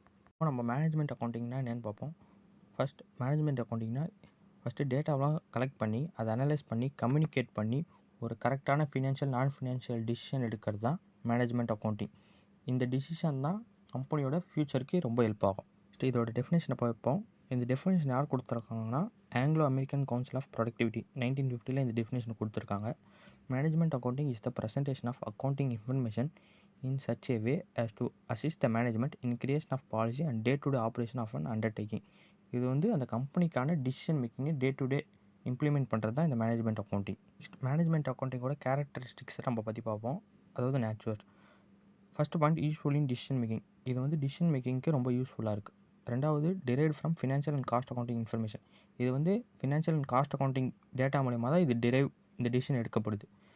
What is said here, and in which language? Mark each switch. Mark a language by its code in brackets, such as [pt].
[ta] இப்போ நம்ம மேனேஜ்மெண்ட் அக்கௌண்டிங்னா என்னென்னு பார்ப்போம். ஃபஸ்ட் மேனேஜ்மெண்ட் அக்கௌண்டிங்னா ஃபஸ்ட்டு டேட்டாவெலாம் கலெக்ட் பண்ணி அதை அனலைஸ் பண்ணி கம்யூனிகேட் பண்ணி ஒரு கரெக்டான ஃபினான்ஷியல் நான் ஃபினான்ஷியல் டிசிஷன் எடுக்கிறது தான் மேனேஜ்மெண்ட் அக்கௌண்டிங். இந்த டிசிஷன் தான் கம்பெனியோட ஃப்யூச்சருக்கு ரொம்ப ஹெல்ப் ஆகும். இதோட டெஃபினேஷனை பார்ப்போம். இந்த டெஃபினேஷன் யார் கொடுத்துருக்காங்கன்னா Anglo American council of productivity 1950 இந்த டெஃபினேஷன் கொடுத்துருக்காங்க. [en] Management accounting is the presentation of accounting information in such a way as to assist the management in creation of policy and day-to-day operation of an undertaking. [ta] இது வந்து அந்த கம்பெனிக்கான decision மேக்கிங்கை day to day implement பண்ணுறது தான் இந்த management accounting. Next management அக்கௌண்டிங்கோட கேரக்டரிஸ்டிக்ஸை நம்ம பற்றி பார்ப்போம். அதாவது நேச்சுரல். ஃபஸ்ட்டு பாயிண்ட் [en] Useful in decision making. [ta] இது வந்து டிசிஷன் மேக்கிங்க்கு ரொம்ப யூஸ்ஃபுல்லாக இருக்குது. ரெண்டாவது [en] Derived from financial and cost accounting information. [ta] இது வந்து financial and cost accounting data மூலயமா தான் இந்த டிசிஷன் எடுக்கப்படுது.